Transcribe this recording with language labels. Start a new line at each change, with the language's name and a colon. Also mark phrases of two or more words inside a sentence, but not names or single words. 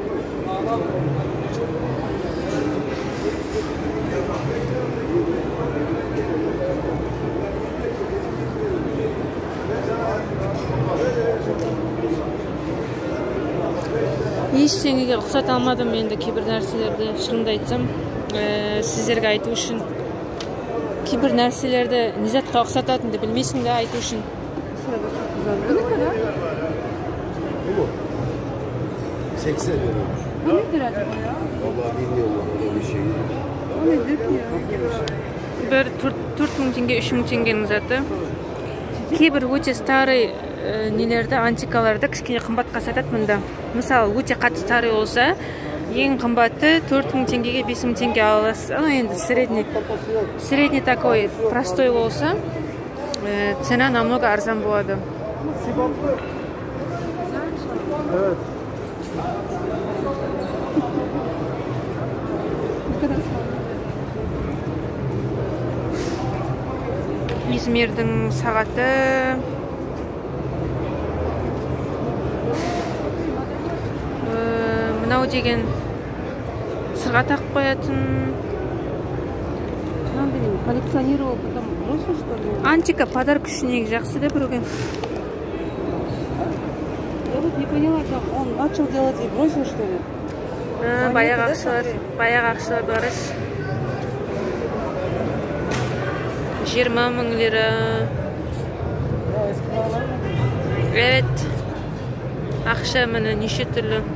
Kazakh: Ештеңеге ұқсата алмадым енді кейбір нәрселерді, шынымды айтсам. Сіздерге айту үшін. Кейбір нәрселерді не затқа ұқсататынды білмейсің де айту үшін.
Turkish: Bu ne kadar? Bu 80 euro. Bu nedir acaba ya? Vallahi bilmiyorum öyle bir şey. O nedir ki ya?
Kazakh: Бір 4.000 теңге, 3.000 теңгенің заты. Кейбір өте старый нелерді, антикаларды кішкене қымбатқа сатады мұнда. Мысалы, өте қатты старый болса, ең қымбаты 4.000 теңгеге 5.000 теңге аласыз. Енді
Russian: средний такой простой
Kazakh: болса,
Russian: цена намного
Kazakh: арзан болады.
Turkish: Evet.
Kazakh: İzmir'дің сағаты. Мынау деген сырға тақып қоятын.
Russian: Коллекционировал, потом бросил, что ли?
Kazakh: Антика подарок үшін ең жақсы да біреуге.
Russian: Я вот не поняла, как он начал делать и бросил, что ли?
Kazakh: Баяғы ақшалар барыш.
Turkish: 20.000 lira. Evet.
Kazakh: Ақша міне неше түрлі.